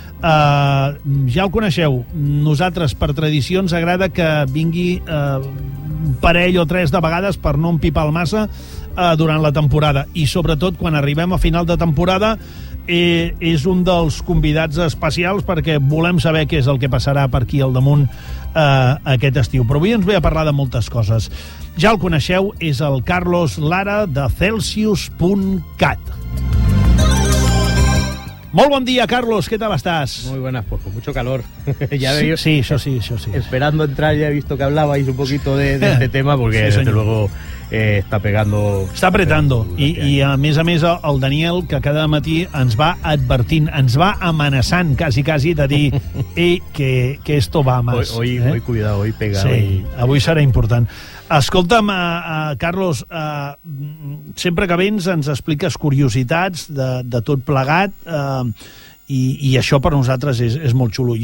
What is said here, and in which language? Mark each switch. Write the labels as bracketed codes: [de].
[ca] Ja el coneixeu. Nosaltres, per tradició, ens agrada que vingui un parell o tres de vegades per no empipar el massa durant la temporada, i sobretot quan arribem a final de temporada és un dels convidats especials, perquè volem saber què és el que passarà per aquí al damunt aquest estiu. Però avui ens ve a parlar de moltes coses. Ja el coneixeu, és el Carlos Lara de Celsius.cat. Molt bon dia, Carlos, [es] ¿qué tal estás? Muy buenas, pues con mucho calor. Ya sí, veo, sí. Esperando entrar, ya he visto que hablabais un poquito de este tema, porque sí, desde luego está pegando... [ca] Está apretando, y a més el Daniel, que cada matí ens va advertint, ens va amenaçant quasi de dir que [es] esto va más. Hoy cuidado, hoy pega. [ca] Sí, avui serà important. Escolta'm, Carlos, sempre que vens ens expliques curiositats de tot plegat, i això per nosaltres és molt xulo.